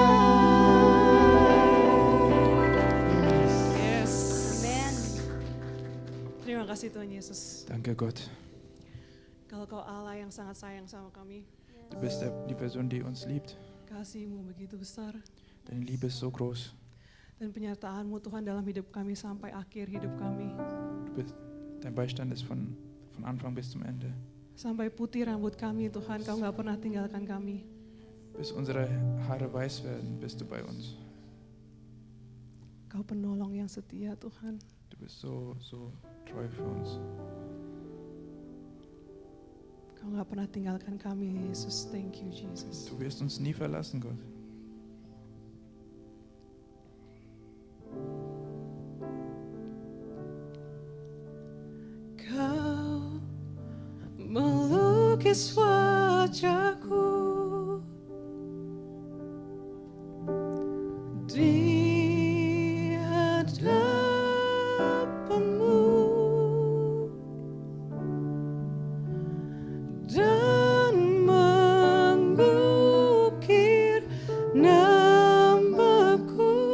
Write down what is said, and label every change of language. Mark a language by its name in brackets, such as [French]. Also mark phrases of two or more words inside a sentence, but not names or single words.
[English] Yes. [Indonesian] Terima kasih Tuhan Yesus. [German] Danke Gott. [Indonesian] Kalau Kau Allah yang sangat sayang sama kami, [German] Du bist die Person, die uns liebt. [Indonesian] kasih-Mu begitu besar [German] Deine Liebe ist so groß. [Indonesian] dan penyertaan-Mu Tuhan dalam hidup kami sampai akhir hidup kami. [German] Dein Beistand ist von Anfang bis zum Ende. [Indonesian] Sampai putih rambut kami Tuhan, Kau gak pernah tinggalkan kami. [German] Bis unsere Haare weiß werden, bist du bei uns. [Indonesian] Kau penolong yang setia Tuhan. [German] Du bist so treu für uns. [Indonesian] Kau gak pernah tinggalkan kami Yesus. [English] Thank you Jesus. [German] Du wirst uns nie verlassen, Gott. [Indonesian] Kau melukis wajahku di hadapan-Mu dan mengukir namaku